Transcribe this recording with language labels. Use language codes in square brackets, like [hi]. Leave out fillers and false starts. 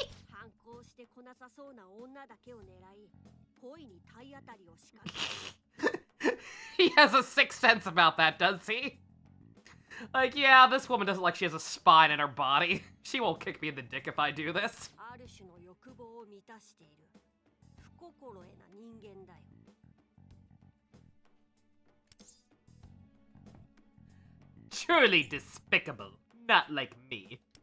[ja] 反抗してこなさそうな女だけを狙い恋に体当たりを仕掛け [en] He has a sixth sense about that, does he? Like, yeah, this woman doesn't like she has a spine in her body. She won't kick me in the dick if I do this. [ja] ある種の欲望を満たしている不心得な人間だよ。 [en] Truly despicable. Not like me.